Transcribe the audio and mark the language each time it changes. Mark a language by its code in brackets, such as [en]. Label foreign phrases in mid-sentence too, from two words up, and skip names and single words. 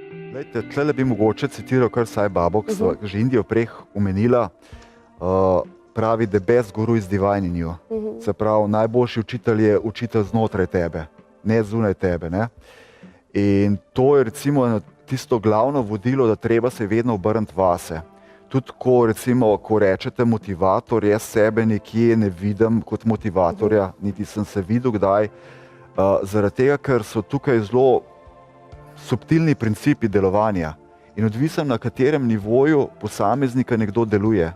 [sl] Tle bi mogoče citiral kar Sai Babo, ki so že Indijo prej omenila, pravi, [en] the best guru is divine in you. [sl] Se pravi, najboljši učitelj je učitelj znotraj tebe, ne zunaj tebe. Ne? In to je recimo tisto glavno vodilo, da treba se vedno obrniti vase. Tudi ko rečete motivator, jaz sebe nekje ne vidim kot motivatorja, niti sem se videl kdaj, zaradi tega, ker so tukaj zelo subtilni principi delovanja in odvisno na katerem nivoju posameznika nekdo deluje.